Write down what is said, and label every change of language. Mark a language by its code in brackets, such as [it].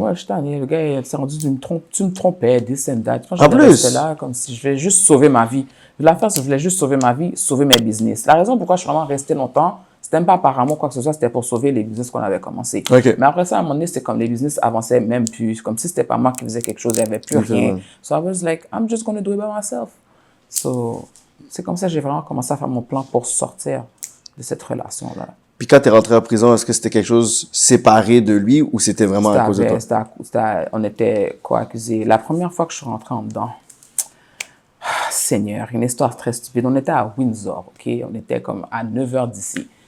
[fr] Ouais, je suis tanné. Le gars, il s'est rendu, tu me trompais, [en] this and that. [fr] En plus? J'étais là, comme si je voulais juste sauver ma vie. L'affaire, c'est que je voulais juste sauver ma vie, sauver mes business. La raison pourquoi je suis vraiment resté longtemps, c'était même pas par amour, quoi que ce soit, c'était pour sauver les business qu'on avait commencé. Okay. Mais après ça, à un moment donné, c'est comme les business avançaient même plus. Comme si c'était pas moi qui faisais quelque chose, il n'y avait plus rien. [en] So I was like, I'm just gonna do it by myself. [fr] So, c'est comme ça que j'ai vraiment commencé à faire mon plan pour sortir de cette relation-là. Puis quand t'es rentré en prison, est-ce que c'était quelque chose séparé de lui ou c'était vraiment à cause de toi? On était co-accusés. La première fois que je suis rentré en dedans, Seigneur, une histoire très stupide. On était à Windsor, OK? On était comme à 9 heures d'ici.